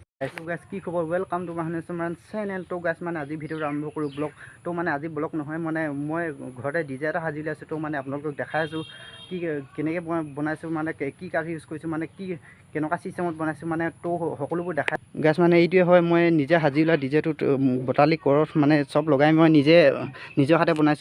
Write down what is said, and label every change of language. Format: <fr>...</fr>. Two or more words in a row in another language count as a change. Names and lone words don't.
<en>hello guys</en> <as>কি খবৰ</as> <en>welcome to my channel.</en> <as>तो गाइस माने আজি ভিডিও আৰম্ভ কৰো ব্লগ। তো মানে আজি ব্লগ নহয় মানে মই ঘৰতে ডিজে এটা সাজি লৈছো। তো মানে আপোনালোকক দেখাই আছো কি কেনেকৈ বনাইছো মানে কি কাঠ ইউজ কৰিছো মানে কি কেনেকুৱা সিস্টেমত বনাইছো মানে তো সকলোবোৰ দেখাই গাইস মানে এইটোৱে হয় মই নিজে সাজি লোৱা ডিজেটো বটালি কৰত মানে সব লগাই মই নিজৰ হাতে বনাইছো।</as>